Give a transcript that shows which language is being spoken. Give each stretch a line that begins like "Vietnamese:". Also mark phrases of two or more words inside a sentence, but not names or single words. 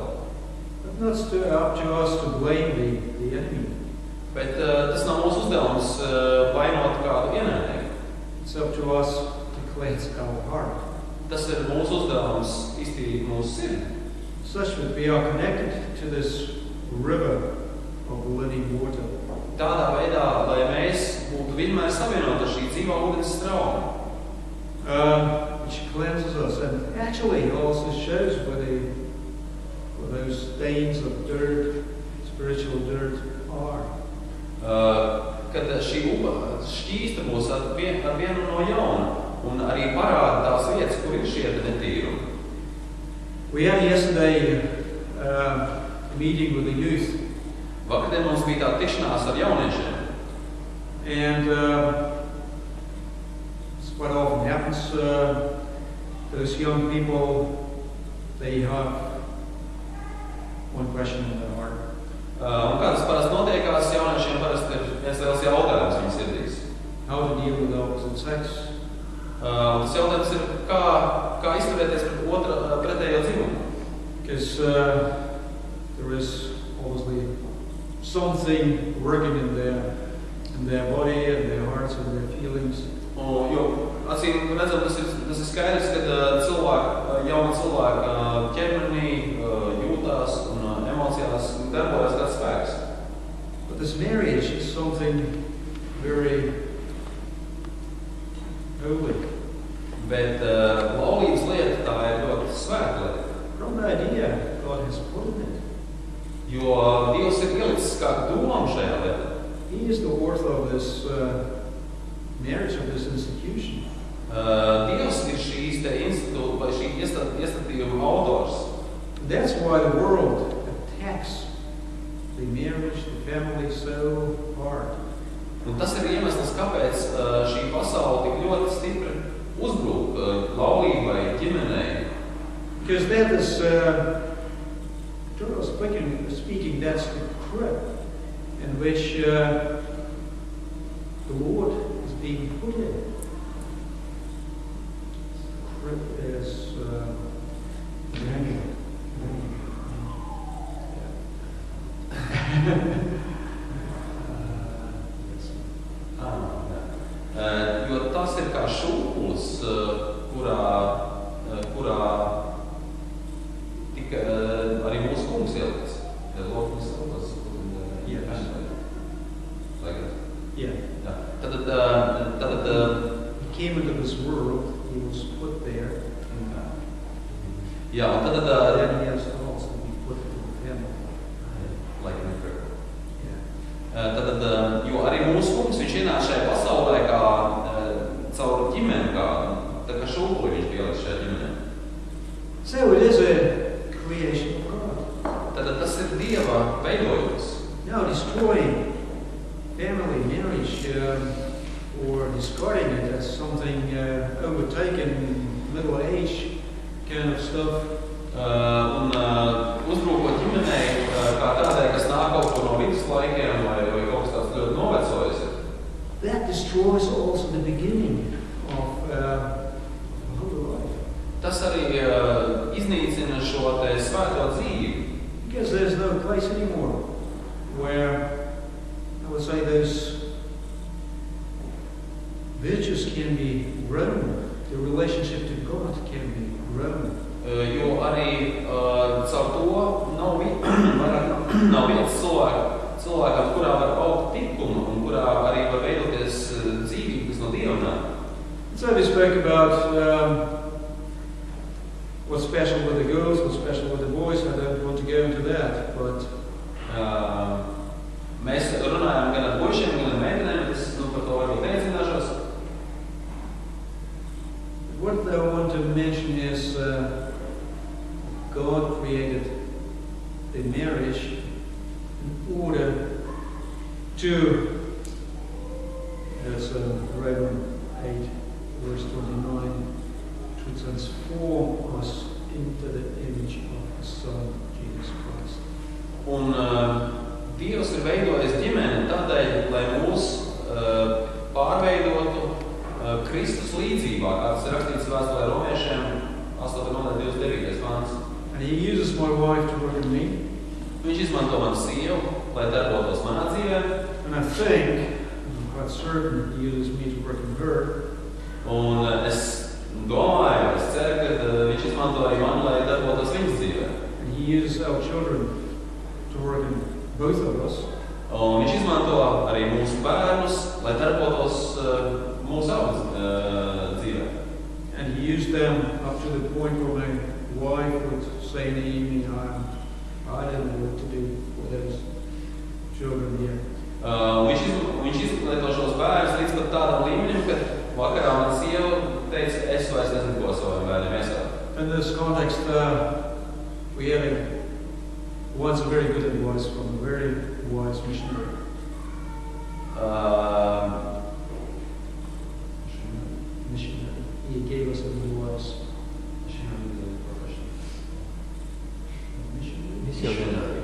English: But not up to us to blame the enemy.
Latvian: Bet tas nav mūsu uzdevums vainot kādu ienaidnieku.
English: It's up to us to cleanse our heart.
Latvian: Tas ir mūsu uzdevums iztīrīt mūsu sirdi.
English: Such that we are connected to this river of living water.
Latvian: Tādā veidā, lai mēs būtu vienmēr savienoti ar šī dzīvā ūdens straume.
English: Which cleanses us and actually also shows where those stains of dirt, spiritual dirt, are.
Latvian: Kad šī upe šķīsta mūs ar vienu no jauna un arī parāda tās vietas, kur ir šie netīrumi.
English: We had yesterday a meeting with the youth.
Latvian: Vakardien mums bija tāda tikšanās ar jauniešiem.
English: And it's quite often happens, those young people, they have one question in their heart.
Latvian: Un kā tas parasti notiekās, jauniešiem parasti ir viens liels jautājums viņas sirdīs.
English: How to deal with the opposite sex.
Latvian: Tas jautājums ir, kā izturēties pret pretējo dzimumu.
English: Because there is obviously something working in their body and their hearts and their feelings.
Latvian: Jo acīm redzam, tas ir skaidrs, ka jauna cilvēka ķermenī jūtās un emocijās darbojas kāds spēks.
English: But this marriage is something very holy.
Latvian: Bet laulības lieta tā ir ļoti svēta lieta.
English: From the idea God has put in it.
Latvian: Jo Dievs ir ielicis kādu domu šajā lietā.
English: He is the author of this marriage, of this institution.
Latvian: Dievs ir šīs te institūta vai šī iestatījuma autors.
English: That's why the world attacks the marriage, the family so hard.
Latvian: Un tas ir iemesls, kāpēc šī pasaule tik ļoti stipri uzbrūk laulībai, ģimenei.
English: Because that is, generally speaking, that's the crib in which the Lord is being put in. The crib is
Latvian: Jo tas ir kā šūpulis, kurā tika arī mūsu kungs ielikts. Tad
English: he came into this world, he was put there.
Latvian: Jā, un tad
English: Then he has to also be put into the family.
Latvian: Tad, jo arī mūsu kungs, viņš ienāk šajā pasaulē kā caur ģimeni, tā kā šūpuli viņš bija ieliks šajā ģimenē.
English: So it is a creation of God.
Latvian: Tad tas ir Dieva veidojums.
English: Now destroying family, marriage, or discarding it as something overtaken, middle age kind of stuff.
Latvian: Un uzbrūkot ģimenei kā tādai, kas nāk kaut ko no viduslaikiem vai kaut kas tāds ļoti novecojis.
English: That destroys also the beginning of holy life.
Latvian: Tas arī iznīcina šo te svēto dzīvi.
English: Because there's no place anymore where, I would say, those virtues can be grown. The relationship to God can be grown.
Latvian: Jo arī caur to nav vietas cilvēkam, kurā var augt tikuma un kurā arī var veidoties dzīvības no Dieva.
English: So we spoke about what's special with the girls, what's special with the boys. I don't want to go into that, but
Latvian: mēs runājam gan ar puišiem, gan ar meitenēm, es par to varbūt neiedzināšos.
English: What I want to mention is God created the marriage in order to, as Romans 8, verse 29, to transform us into the image of His Son, Jesus Christ.
Latvian: Un Dievs ir veidojis ģimeni tādēļ, lai mūs pārveidotu Kristus līdzībā, kā tas ir rakstīts vēstulē Romiešiem 8. nodaļa 29. pants.
English: And He uses my wife to work in me.
Latvian: Viņš izmanto manu sievu, lai darbotos manā dzīvē.
English: And I think, I'm quite certain, He uses me to work in her.
Latvian: Un es domāju, es ceru, ka viņš izmanto arī mani, lai darbotos viņas dzīvē.
English: And He uses our children to work in both of us.
Latvian: Un viņš izmanto arī mūsu bērnus, lai darbotos mūsu augas dzīvē.
English: And He used them up to the point where my wife would say in the evening, I don't know what to do with those children here.
Latvian: Viņš izlieto šos bērnus līdz pat tādam līmenim, ka vakarā man sieva teica, es vairs nezinu, ko saviem bērniem iesākt.
English: In this context, we have once a very good advice from a very wise missionary. Missionary. He gave us advice. Missionary.